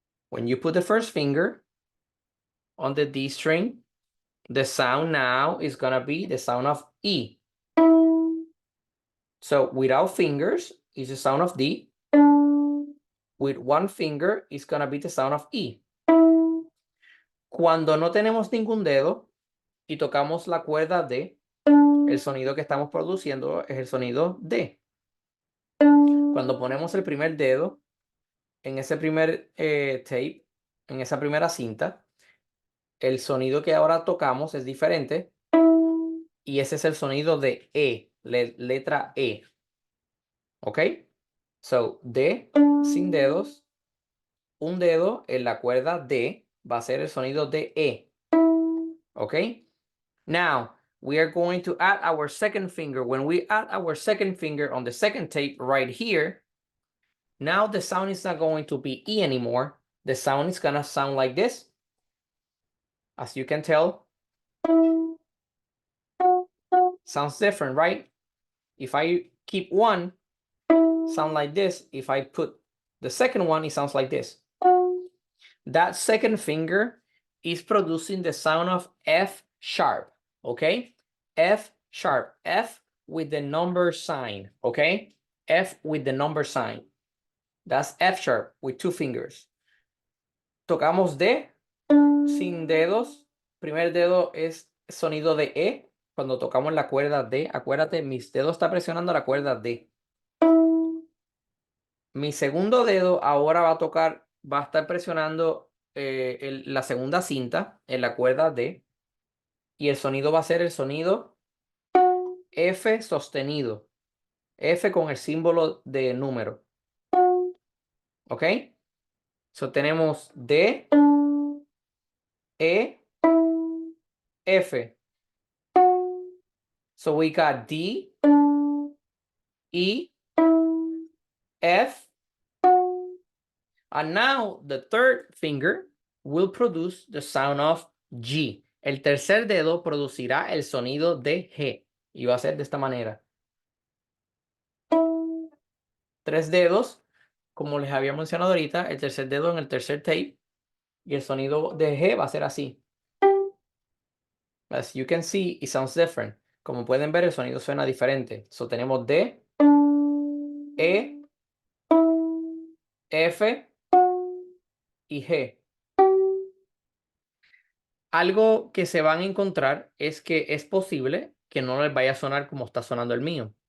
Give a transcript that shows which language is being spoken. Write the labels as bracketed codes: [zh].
[en] When you put the first finger on the D string, the sound now is gonna be the sound of E. So without fingers is the sound of D. With one finger is gonna be the sound of E. [es] Cuando no tenemos ningún dedo y tocamos la cuerda D, el sonido que estamos produciendo es el sonido D. Cuando ponemos el primer dedo en ese primer tape, en esa primera cinta, el sonido que ahora tocamos es diferente y ese es el sonido de E, letra E. ¿Ok? So, D sin dedos, un dedo en la cuerda D va a ser el sonido de E. ¿Ok? [en] Now, we are going to add our second finger. When we add our second finger on the second tape right here, now the sound is not going to be E anymore. The sound is gonna sound like this. As you can tell, sounds different, right? If I keep one, sound like this. If I put the second one, it sounds like this. That second finger is producing the sound of F sharp, okay? F sharp, F with the number sign, okay? F with the number sign. That's F sharp with two fingers. [es] Tocamos D sin dedos. Primer dedo es sonido de E. Cuando tocamos la cuerda D, acuérdate, mis dedos están presionando la cuerda D. Mi segundo dedo ahora va a estar presionando la segunda cinta en la cuerda D. Y el sonido va a ser el sonido F sostenido. F con el símbolo de número. ¿Ok? So tenemos D, E, F. [en] So we got D, E, F. And now the third finger will produce the sound of G. [es] El tercer dedo producirá el sonido de G. Y va a ser de esta manera. Tres dedos, como les había mencionado ahorita, el tercer dedo en el tercer tape. Y el sonido de G va a ser así. [en] As you can see, it sounds different. [es] Como pueden ver, el sonido suena diferente. So tenemos D, E, F y G. Algo que se van a encontrar es que es posible que no les vaya a sonar como está sonando el mío.